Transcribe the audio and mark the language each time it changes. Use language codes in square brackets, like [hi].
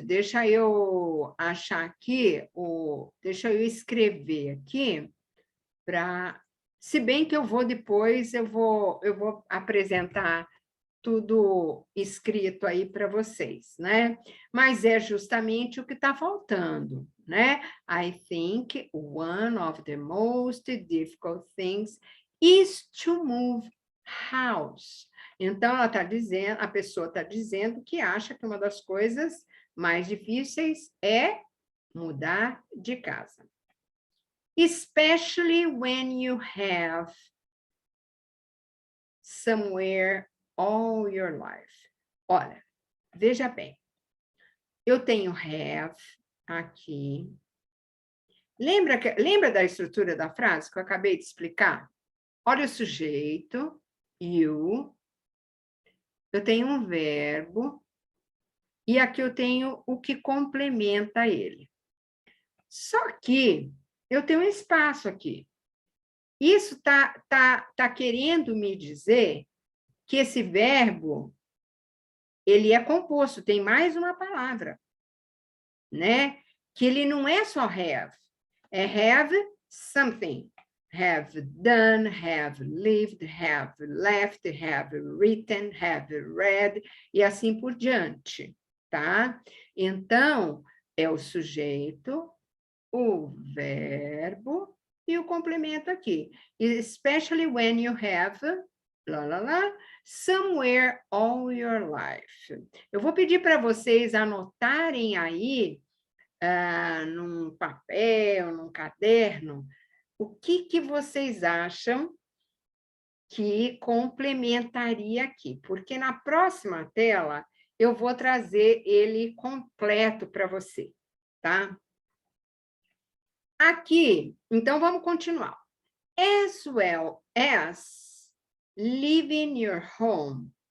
[pt] Deixa eu achar aqui, deixa eu escrever aqui, se bem que eu vou depois, eu vou apresentar tudo escrito aí para vocês, né? Mas é justamente o que está faltando, né? [en] I think one of the most difficult things is to move house. [pt] Então, ela está dizendo, a pessoa está dizendo que acha que uma das coisas mais difíceis é mudar de casa. [en] Especially when you have somewhere all your life. [pt] Olha, veja bem. Eu tenho have aqui. Lembra da estrutura da frase que eu acabei de explicar? Olha o sujeito, you. Eu tenho um verbo. E aqui eu tenho o que complementa ele. Só que eu tenho um espaço aqui. Isso tá querendo me dizer que esse verbo ele é composto, tem mais uma palavra, né? Que ele não é só have, é [en] have something. Have done, have lived, have left, have written, have read, [pt] e assim por diante, tá? Então, é o sujeito, o verbo e o complemento aqui. [en] Especially when you have, lá, lá, lá, somewhere all your life. [pt] Eu vou pedir para vocês anotarem aí, num papel, num caderno, o que vocês acham que complementaria aqui, porque na próxima tela eu vou trazer ele completo para você, tá? Aqui, então vamos continuar. [en] As well as live in your home.